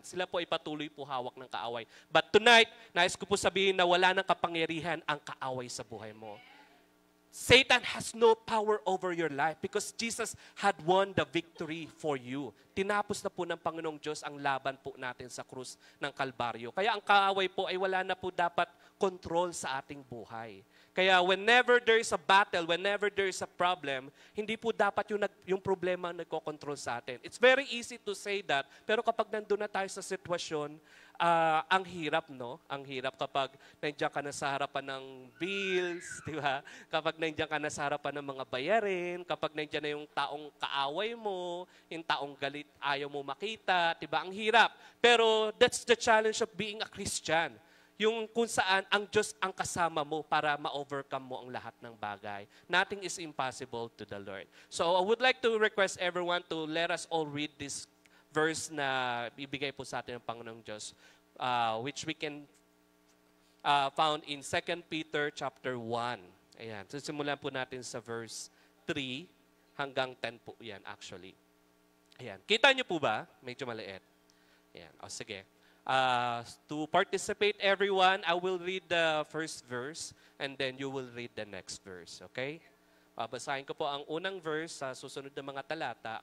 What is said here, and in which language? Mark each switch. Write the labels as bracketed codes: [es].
[tl] Sila po ay patuloy po hawak ng kaaway. [en] But tonight, [tl] nais ko po sabihin na wala ng kapangyarihan ang kaaway sa buhay mo. [en] Satan has no power over your life because Jesus had won the victory for you. [tl] Tinapos na po ng Panginoong Diyos ang laban po natin sa krus ng Kalbaryo. Kaya ang kaaway po ay wala na po dapat control sa ating buhay. Kaya [en] whenever there is a battle, whenever there is a problem, [tl] hindi po dapat yung problema ang nagko-control sa atin. [en] It's very easy to say that, [tl] pero kapag nandun na tayo sa sitwasyon, ang hirap, no? Ang hirap kapag nandiyan ka na sa harapan ng bills, di ba? Kapag nandiyan ka na sa harapan ng mga bayarin, kapag nandiyan na yung taong kaaway mo, yung taong galit, ayaw mo makita, di ba? Ang hirap. [en] Pero that's the challenge of being a Christian. [tl] Yung kung saan ang Diyos ang kasama mo para ma-overcome mo ang lahat ng bagay. [en] Nothing is impossible to the Lord. So I would like to request everyone to let us all read this verse [tl] na ibigay po sa atin ng Panginoong Diyos, [en] which we can found in 2 Peter chapter 1. [tl] Ayan. So simulan po natin sa verse 3 hanggang 10 po yan actually. Ayan. Kita niyo po ba? Medyo maliit. Ayan. O sige. [en] To participate everyone, I will read the first verse and then you will read the next verse. Okay? [tl] Basahin ko po ang unang verse sa susunod na mga talata.